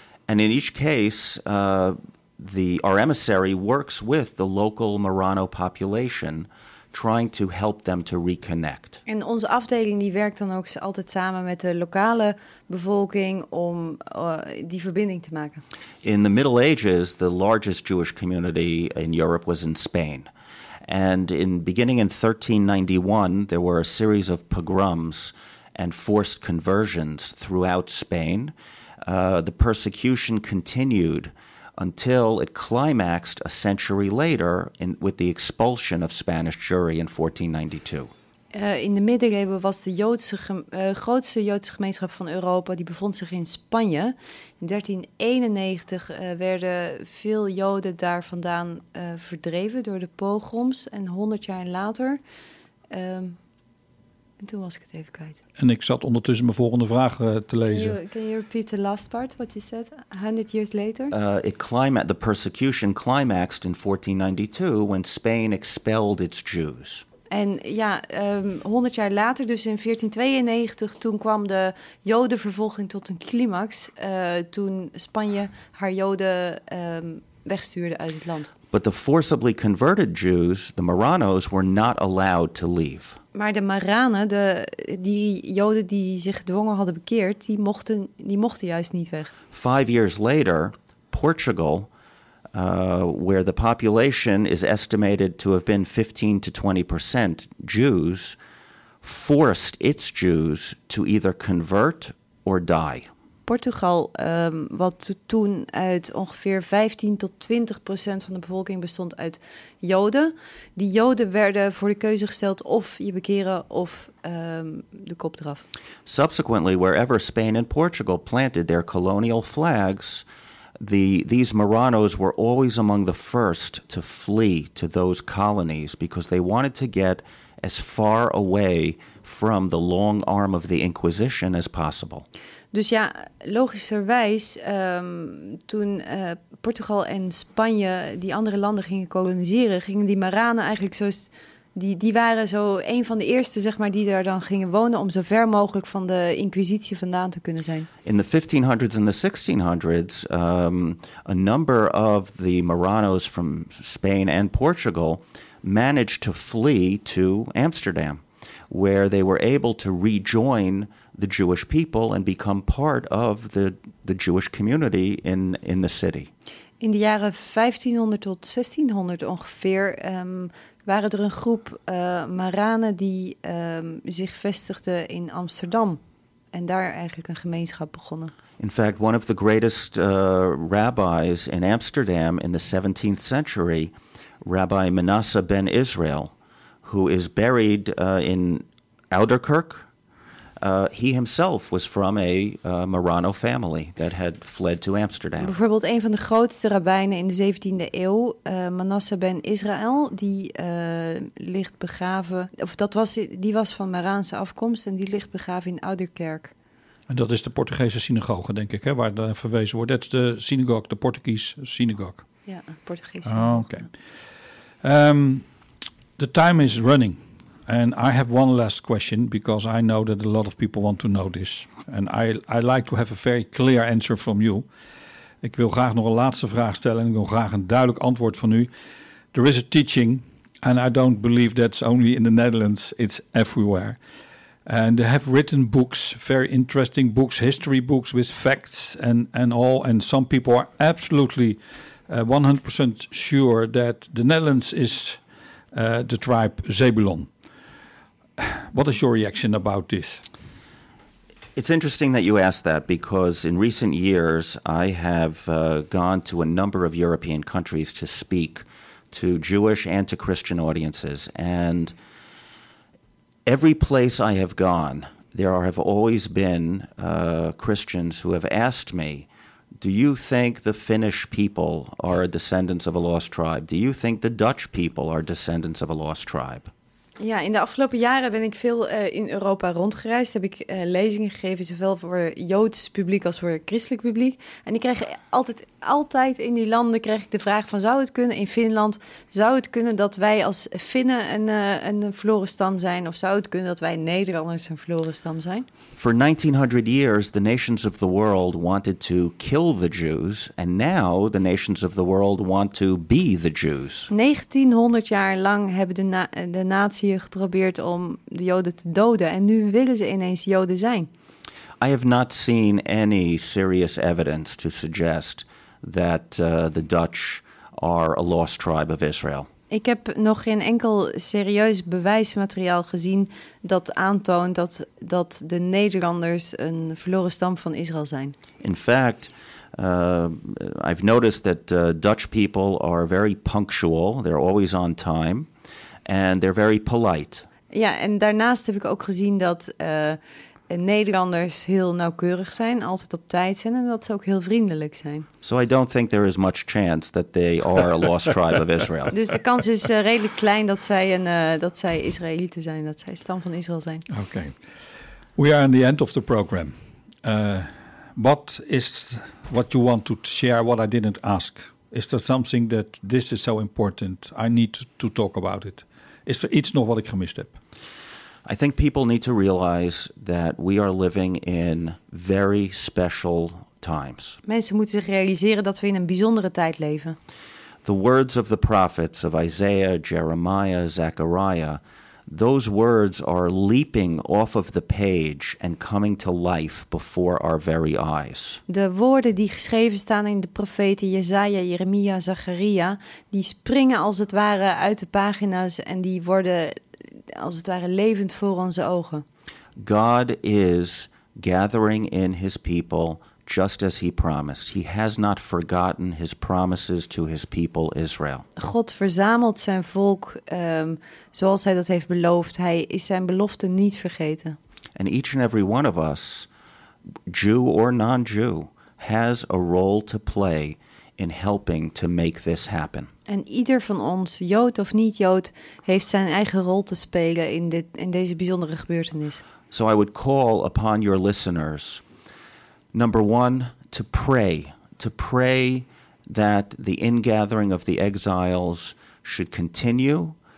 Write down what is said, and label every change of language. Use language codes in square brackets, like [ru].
[en] And in each case, our emissary works with the local Murano population, trying to help them to reconnect. [nl] En onze afdeling die werkt dan ook altijd samen met de lokale bevolking om die verbinding te maken. [en] In the Middle Ages, the largest Jewish community in Europe was in Spain. And beginning in 1391, there were a series of pogroms and forced conversions throughout Spain. The persecution continued until it climaxed a century later with the expulsion of Spanish Jewry in 1492. [nl] In de middeleeuwen was de grootste Joodse gemeenschap van Europa, die bevond zich in Spanje. In 1391 werden veel Joden daar vandaan verdreven door de pogroms. En 100 jaar later, en toen was ik het even kwijt. En ik zat ondertussen mijn volgende vraag te lezen. [en] Can you repeat the last part, what you said, 100 years later? The persecution climaxed in 1492 when Spain expelled its Jews. [nl] En ja, 100 jaar later, dus in 1492, toen kwam de Jodenvervolging tot een climax. Toen Spanje haar Joden wegstuurde uit het land. [en] But the forcibly converted Jews, the Muranos, were not allowed to leave. [nl] Maar de Maranen, die Joden die zich gedwongen hadden bekeerd, die mochten juist niet weg. [en] 5 years later, Portugal, where the population is estimated to have been 15-20% Jews, forced its Jews to either convert or die. [nl] Portugal, wat toen uit ongeveer 15-20% van de bevolking bestond uit Joden. Die Joden werden voor de keuze gesteld of je bekeren of de kop eraf. [en] Subsequently, wherever Spain and Portugal planted their colonial flags, these Muranos were always among the first to flee to those colonies because they wanted to get as far away from the long arm of the Inquisition as possible. [nl] Dus ja, logischerwijs, toen Portugal en Spanje die andere landen gingen koloniseren, gingen die Maranen eigenlijk zo Die waren zo een van de eerste, zeg maar, die daar dan gingen wonen om zo ver mogelijk van de Inquisitie vandaan te kunnen zijn. [en] In the 1500s and the 1600s, a number of the Muranos from Spain and Portugal managed to flee to Amsterdam, where they were able to rejoin the Jewish people and become part of the Jewish community in the city. [nl] In de jaren 1500 tot 1600 ongeveer waren er een groep Maranen die zich vestigden in Amsterdam en daar eigenlijk een gemeenschap begonnen. [en] In fact, one of the greatest rabbis in Amsterdam in the 17th century, Rabbi Manasseh ben Israel, who is buried in Ouderkerk, he himself was from a Marano family that had fled to Amsterdam. [nl] Bijvoorbeeld een van de grootste rabbijnen in de 17e eeuw, Manasseh ben Israel, die ligt begraven, of dat was, die was van Maraanse afkomst en die ligt begraven in Ouderkerk. En dat is de Portugese synagoge, denk ik, hè, waar daar verwezen wordt. Dat is de synagoge, de Portugese synagoge. Ja, Portugese synagoge. [en] Oké. Okay. The time is running. And I have one last question because I know that a lot of people want to know this. And I like to have a very clear answer from you. [nl] Ik wil graag nog een laatste vraag stellen en ik wil graag een duidelijk antwoord van u. [en] There is a teaching, and I don't believe that's only in the Netherlands, it's everywhere. And they have written books, very interesting books, history books with facts and all. And some people are absolutely 100% sure that the Netherlands is the tribe Zebulon. What is your reaction about this? It's interesting that you ask that because in recent years I have gone to a number of European countries to speak to Jewish and to Christian audiences. And every place I have gone, there have always been Christians who have asked me, do you think the Finnish people are descendants of a lost tribe? Do you think the Dutch people are descendants of a lost tribe? [nl] Ja, in de afgelopen jaren ben ik veel in Europa rondgereisd. Heb ik lezingen gegeven, zowel voor Joods publiek als voor christelijk publiek. En ik krijg altijd in die landen krijg ik de vraag van, zou het kunnen in Finland, zou het kunnen dat wij als Finnen een verloren stam zijn? Of zou het kunnen dat wij Nederlanders een verloren stam zijn? [en] For 1900 years, the nations of the world wanted to kill the Jews. And now the nations of the world want to be the Jews. [nl] 1900 jaar lang hebben de natieën geprobeerd om de Joden te doden. En nu willen ze ineens Joden zijn. [en] I have not seen any serious evidence to suggest that the Dutch are a lost tribe of Israel. [nl] Ik heb nog geen enkel serieus bewijsmateriaal gezien dat aantoont dat de Nederlanders een verloren stam van Israël zijn. [en] In fact, I've noticed that Dutch people are very punctual. They're always on time and they're very polite. [nl] Ja, en daarnaast heb ik ook gezien dat Nederlanders heel nauwkeurig zijn, altijd op tijd zijn en dat ze ook heel vriendelijk zijn. [en] So I don't think there is much chance that they are a lost tribe of Israel. [nl] Dus de kans is redelijk klein dat zij Israëlieten zijn, dat zij stam van Israël zijn. [en] Okay. We are in the end of the program. What is what you want to share what I didn't ask? Is there something that this is so important? I need to talk about it. [nl] Is er iets nog wat ik gemist heb? [en] I think people need to realize that we are living in very special times. [nl] Mensen moeten zich realiseren dat we in een bijzondere tijd leven. [en] The words of the prophets of Isaiah, Jeremiah, Zechariah, those words are leaping off of the page and coming to life before our very eyes. [nl] De woorden die geschreven staan in de profeten Jesaja, Jeremia, Zacharia, die springen als het ware uit de pagina's en die worden als het ware levend voor onze ogen. [en] God is gathering in his people just as he promised. He has not forgotten his promises to his people Israel. [nl] God verzamelt zijn volk zoals hij dat heeft beloofd. Hij is zijn belofte niet vergeten. [en] And each and every one of us, Jew or non-Jew, has a role to play in helping to make this happen. [nl] En ieder van ons, Jood of niet-Jood, heeft zijn eigen rol te spelen in deze bijzondere gebeurtenis. [en] So I would call upon your listeners, number one, to pray that the ingathering of the exiles should continue